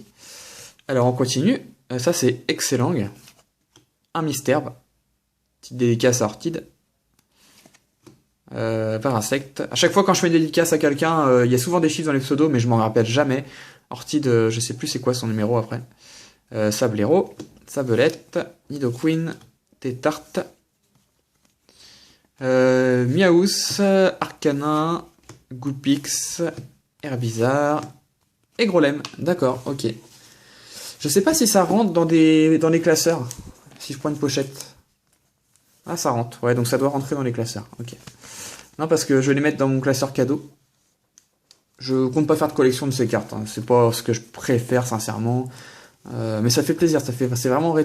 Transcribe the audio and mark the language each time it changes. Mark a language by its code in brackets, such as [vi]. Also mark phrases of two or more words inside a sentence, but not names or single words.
[fr] Alors, on continue. Ça, c'est excellent. Un mystère. Petite dédicace à Orchid. Par insecte. À chaque fois, quand je fais une dédicace à quelqu'un, il y a souvent des chiffres dans les pseudos, mais je m'en rappelle jamais. Orchid, je sais plus c'est quoi son numéro après. Sablero, Sabelette, Nidoqueen, Tétarte, Miaous, Arcanin, Goupix, Herbizarre et Grolem. D'accord, ok. Je sais pas si ça rentre dans les classeurs. Si je prends une pochette. Ah, ça rentre. Ouais, donc ça doit rentrer dans les classeurs. Ok. Non, parce que je vais les mettre dans mon classeur cadeau. Je compte pas faire de collection de ces cartes. Hein. C'est pas ce que je préfère, sincèrement. Mais ça fait plaisir, c'est vraiment rétro.